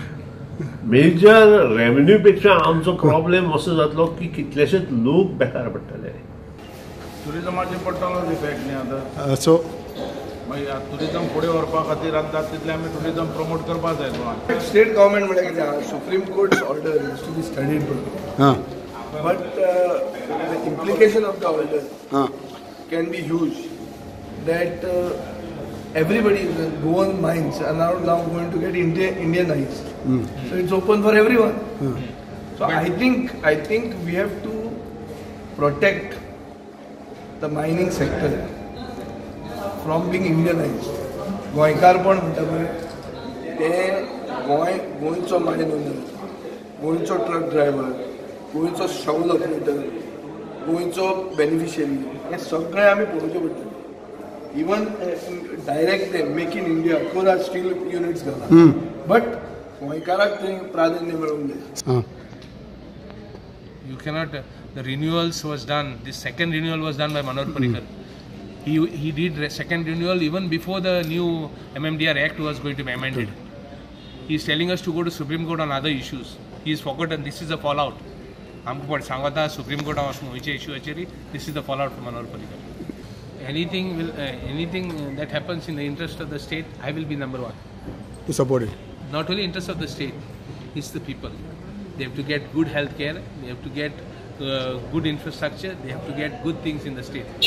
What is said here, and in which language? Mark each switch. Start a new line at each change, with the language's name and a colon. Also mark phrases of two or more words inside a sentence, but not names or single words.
English: major revenue
Konkani: पेक्षा आमचो प्रॉब्लेम असो जातलो की कितलेशेच लोक बेकार पडटले। टुरिजमाचे पडटलो इफेक्ट न्ही आतां। सो मागीर टुरिजम फुडें व्हरपा खातीर आतां जाता तितलें आमी टुरिजम प्रमोट करपाक जाय गोंयांत।
English: State government
Konkani: म्हळ्यार कितें आहा,
English: Supreme Court's order is to be studied but the implication of the order can be huge that everybody in the Goan mines are now going to get Indianized. So it's open for everyone. So I think we have to protect the mining sector from being Indianized.
Konkani: गोंयकारपण म्हणटा पळय ते गोंयचो
English: mine owner,
Konkani: गोंयचो
English: truck driver,
Konkani: गोंयचो
English: shovel operator,
Konkani: गोंयचो बेनिफिशियरी हे सगळें आमी पळोवचें पडटलें।
English: Even direct make in India, Kora steel units घाला, but
Konkani: गोंयकाराक ते प्राधान्य मेळूंक जाय।
English: You cannot. The renewals was done. The second renewal was done by Manohar Parrikar. He did second renewal even before the new MMDR Act was going to be amended. He is telling us to go to Supreme Court on other issues. He has forgotten this is the fallout.
Konkani: आमकां पण सांगता Supreme Court वचून गोंयच्या इश्यू आचेर
English: this is the fallout from Manohar Parrikar. Anything that happens in the interest of the state, I will be number one to support it. Not only interest of the state, it's the people. They have to get good health care, they have to get good infrastructure, they have to get good things in the state.